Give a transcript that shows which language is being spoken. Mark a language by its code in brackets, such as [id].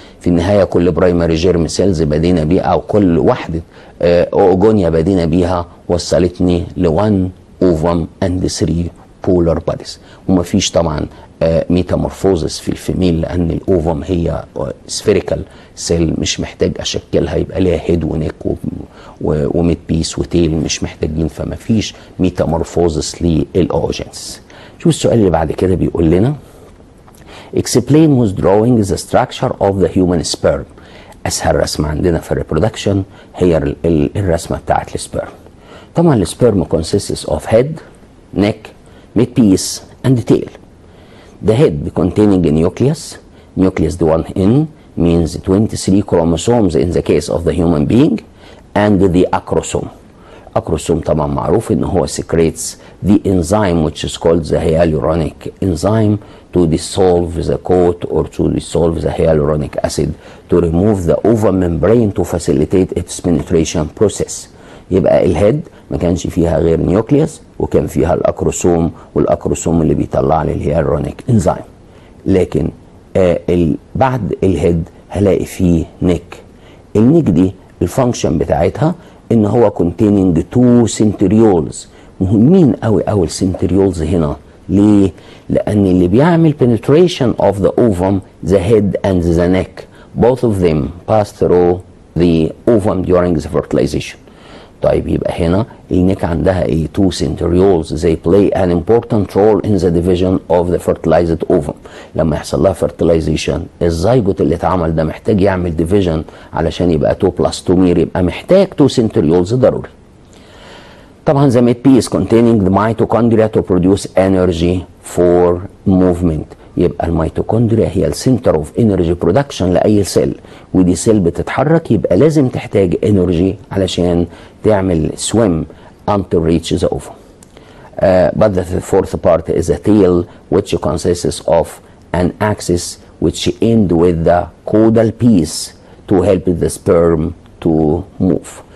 [ar] في النهايه كل برايمري جيرم سيلز بدينا بيها او كل وحده اوجونيا بدينا بيها وصلتني ل 1 اوفم اند 3 بولار باديز. ومفيش طبعا ميتامورفوزس في الفيميل لان الاوفم هي سفيريكال سيل مش محتاج اشكلها يبقى ليها هيد ونيك وميد بيس وتيل مش محتاجين، فما فيش ميتامورفوزس للاوجينس. شوف السؤال اللي بعد كده بيقول لنا [en] explain with drawing the structure of the human sperm. [ar] اسهل رسمه عندنا في الريبرودكشن هي الرسمه بتاعت السبرم. طبعا السبرم [en] consists of head, neck, midpiece and tail. The head containing a nucleus. Nucleus the one in means 23 chromosomes in the case of the human being, and the acrosome. acrosome [ar] طبعا معروف ان هو [en] secretes the enzyme which is called the hyaluronic enzyme to dissolve the coat or to dissolve the hyaluronic acid to remove the ovum membrane to facilitate its penetration process. [ar] يبقى الهيد ما كانش فيها غير نيوكليوس وكان فيها الاكروسوم، والاكروسوم اللي بيطلع لي الهيالورونيك انزيم. لكن بعد الهيد هلاقي فيه نيك. النيك دي الفانكشن بتاعتها ان هو [en] containing 2 centrioles. [ar] مهمين قوي قوي السنتريولز هنا. ليه؟ لان اللي بيعمل [en] penetration of the ovum the head and the neck both of them pass through the ovum during the fertilization. [ar] طيب يبقى هنا النيك عندها ايه؟ [en] 2 centrioles they play an important role in the division of the fertilized ovum. [ar] لما يحصل لها fertilization الزيجوت اللي اتعمل ده محتاج يعمل division علشان يبقى [en] 2 plus 2 [ar] مير، يبقى محتاج 2 centrioles ضروري. طبعا [en] the midpiece containing the mitochondria to produce energy for movement. [ar] يبقى الميتوكوندريا هي السنتر اوف انرجي برودكشن لاي سيل، ودي سيل بتتحرك يبقى لازم تحتاج انرجي علشان تعمل [en] swim until reach the ovum. But the fourth part is a tail which consists of an axis which end with the caudal piece to help the sperm to move.